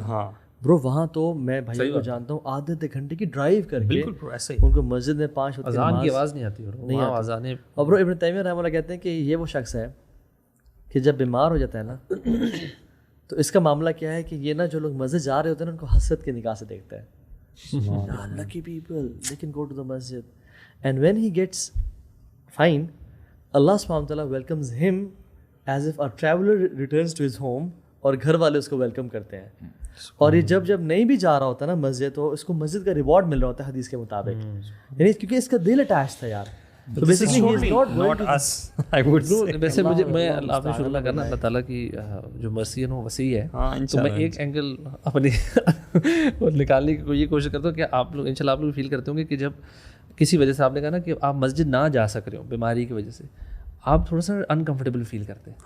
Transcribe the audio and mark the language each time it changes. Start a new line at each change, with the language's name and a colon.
Urdu: ہاں برو وہاں تو میں بھائی کو جانتا ہوں آدھے گھنٹے کی ڈرائیو کر کے ان کو مسجد میں 5 وقت اذان کی آواز نہیں آتی, نہیں آتی. اور برو ابن تیمیہ رحمہ اللہ کہتے ہیں کہ یہ وہ شخص ہے کہ جب بیمار ہو جاتا ہے نا تو اس کا معاملہ کیا ہے کہ یہ نا جو لوگ مسجد جا رہے ہوتے ہیں نا ان کو حسرت کی نگاہ سے دیکھتا ہے.
English: Lucky people, they can go to the masjid. And when he gets fine, Allah subhanahu wa ta'ala welcomes him as if a traveler returns to his home,
Urdu: اور گھر والے اس کو ویلکم کرتے ہیں. اور یہ جب نہیں بھی جا رہا ہوتا نا مسجد تو اس کو مسجد کا ریوارڈ مل رہا ہوتا ہے حدیث کے مطابق, یعنی کیونکہ اس کا دل اٹیچ تھا یار.
English: تو basically he is not us.
Urdu: ویسے مجھے میں آپ نے شکر کرنا اللہ تعالیٰ کی جو مرسی ہے وہ وسیع ہے. تو میں ایک اینگل اپنی نکالنے کی یہ کوشش کرتا ہوں کہ آپ لوگ انشاءاللہ آپ لوگ فیل کرتے ہوں گے کہ جب کسی وجہ سے آپ نے کہا نا کہ آپ مسجد نہ جا سک رہے ہو بیماری کی وجہ سے, آپ تھوڑا سا انکمفرٹیبل فیل کرتے ہیں.